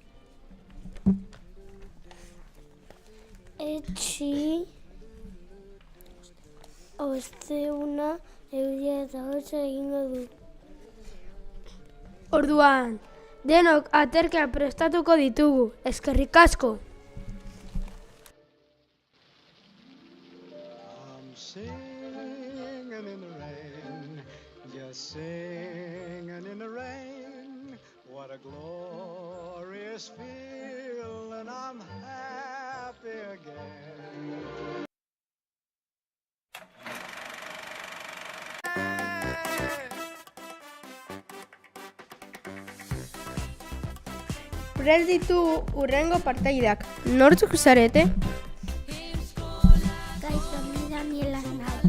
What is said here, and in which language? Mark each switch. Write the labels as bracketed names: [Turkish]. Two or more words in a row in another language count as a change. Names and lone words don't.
[Basque] Etxi osteguna euria eta hotza egingo du. Orduan, Denok aterkia prestatuko ditugu, eskerrik asko. [English] I'm singing in the rain, just singing in the rain. What a glorious feeling, I'm happy again. [Basque] Prest ditugu urrengo partaideak. Nortzuk zarete? Kaixo, ni Daniela naiz.